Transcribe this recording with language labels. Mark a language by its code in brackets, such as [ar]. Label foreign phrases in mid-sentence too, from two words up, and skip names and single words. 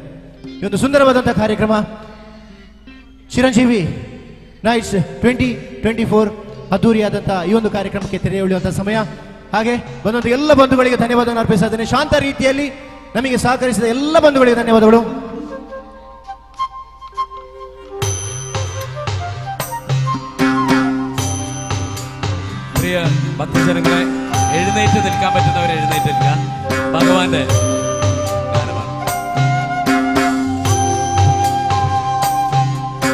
[kn] ಈ ಒಂದು ಸುಂದರವಾದಂತಹ ಕಾರ್ಯಕ್ರಮ ಚಿರಂಜೀವಿ ನೈಟ್ಸ್ 2024 ಅದ್ದೂರಿಯಾದಂತಹ ಈ ಒಂದು ಕಾರ್ಯಕ್ರಮಕ್ಕೆ ತೆರೆ ಎಳೆಯುವಂತಹ ಸಮಯ. ಹಾಗೆ ಬಂದಂತ ಎಲ್ಲ ಬಂಧುಗಳಿಗೆ ಧನ್ಯವಾದವನ್ನು ಅರ್ಪಿಸ್ತಾ ಇದ್ದೇನೆ. ಶಾಂತ ರೀತಿಯಲ್ಲಿ ನಮಗೆ ಸಹಕರಿಸಿದ ಎಲ್ಲ ಬಂಧುಗಳಿಗೆ ಧನ್ಯವಾದಗಳು. [ml] പ്രിയ ഭക്തജനങ്ങളെ, എഴുന്നേറ്റ് നിൽക്കാൻ പറ്റുന്നവർ എഴുന്നേറ്റ് നിൽക്കുക. ഭഗവാന്റെ ഗാനമാണ്.